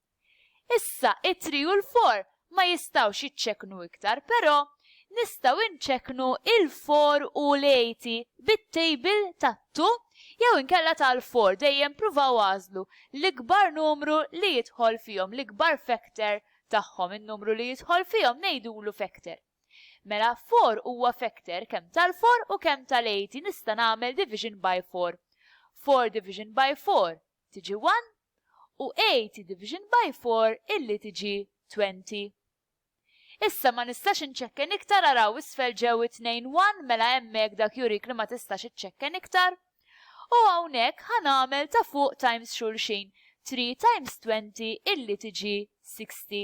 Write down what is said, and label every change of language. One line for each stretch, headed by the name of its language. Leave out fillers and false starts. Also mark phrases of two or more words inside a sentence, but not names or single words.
Maltese: Issa it-3 u l-4 ma jistgħux jiċċekknu iktar, però nistgħu nċekknu il-4 u l-80 bit-table tat-2 jew inkella tal-4 dejjem pruvaw għażlu l-ikbar numru li jidħol fihom, l-ikbar factor tagħhom, in-numru li jidħol fihom ngħidulu factor. Mela 4 huwa factor kemm tal-4 u kemm tal-80 nista' nagħmel
English: division by 4.
Maltese: 4
English: division by 4
Maltese: tiġi 1 u 80
English: division by 4
Maltese: illi tiġi 20. Issa ma nistax inċekken iktar araw isfel ġew 2-1 mela hemmhekk dak jurik li ma tistax iċċekken iktar. U hawnhekk ħanagħmel ta' fuq times xulxin 3 times 20 illi tiġi 60.